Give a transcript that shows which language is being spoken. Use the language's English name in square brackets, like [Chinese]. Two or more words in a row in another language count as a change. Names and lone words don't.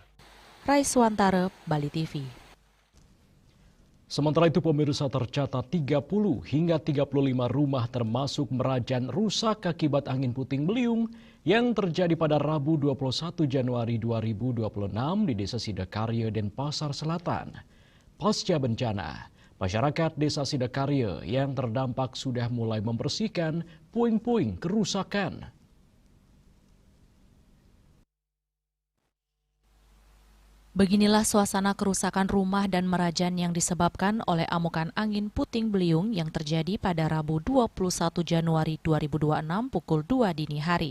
[Indonesian] Raiswantara, Bali TV. Sementara itu pemirsa, tercatat 30 hingga 35 rumah termasuk Merajan rusak akibat angin puting beliung yang terjadi pada Rabu 21 Januari 2026 di Desa Sidakarya, Denpasar Selatan. Pasca bencana, masyarakat Desa Sidakarya yang terdampak sudah mulai membersihkan puing-puing kerusakan. Beginilah suasana kerusakan rumah dan Merajan yang disebabkan oleh amukan angin puting beliung yang terjadi pada Rabu 21 Januari 2026 pukul 2 dini hari.